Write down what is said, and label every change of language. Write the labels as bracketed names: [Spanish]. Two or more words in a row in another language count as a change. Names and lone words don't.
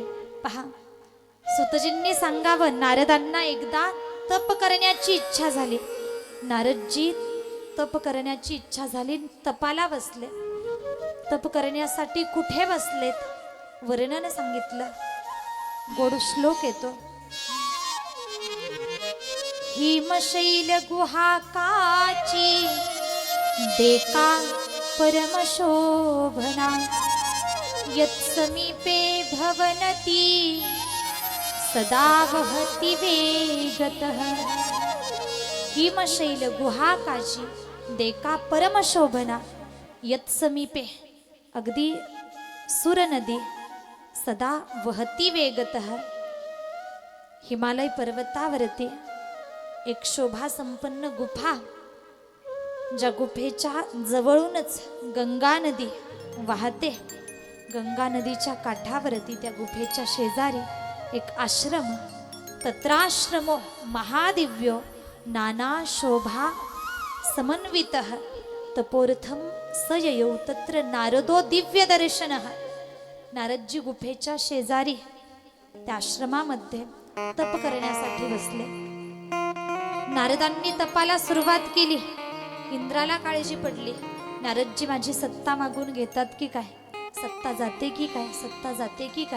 [Marathi] पहा, सुतजींनी सांगावं नारदांना एकदा तप करण्याची इच्छा झाली. नारदजी तप करण्याची इच्छा झाली, तपाला बसले. तप करण्यासाठी कुठे बसलेत वर्णन सांगितलं. गोड श्लोक येतो. [Sanskrit] हिमशैल गुहाकाची देका परमशोभना यत्समीपे भवनती सदा वहति वेगतः. हिमशैल गुहाकाची देका परमशोभना यत्समीपे, अगदी सुर नदी, सदा वहती वेगतः. [Marathi] हिमालय पर्वतावरती एक शोभा संपन्न गुफा, ज्या गुफेच्या जवळूनच गंगा नदी वाहते. गंगा नदीच्या काठावरती त्या गुफेच्या शेजारी एक आश्रम. [Sanskrit] तत्राश्रमो महादिव्यो नाना शोभा समन्वितः तपोर्थम सययौ तत्र नारदो दिव्य दर्शनः. [Marathi] नारदजी गुफेच्या शेजारी त्या आश्रमामध्ये तप करण्यासाठी बसले. नारदांनी तपाला सुरुवात केली. इंद्राला काळजी पडली, नारदजी माझी सत्ता मागून घेतात की काय, सत्ता जाते की काय, सत्ता जाते की काय.